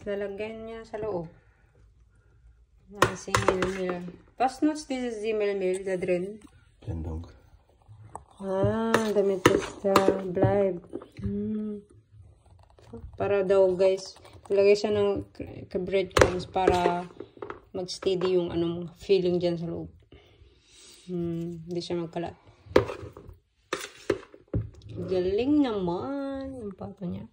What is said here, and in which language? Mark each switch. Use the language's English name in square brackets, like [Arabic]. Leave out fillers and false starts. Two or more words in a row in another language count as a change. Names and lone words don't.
[Filipino] Lalagyan niya sa loob. Semmelmehl. [German] Was nutzt dieses Semmelmehl da drin? Blendung. Damit es da bleibt. [Filipino] Para daw, guys, ilagay siya ng breadcrumbs para mag-steady yung feeling dyan sa loob. Hindi siya magkalat. Galing naman yung pato niya.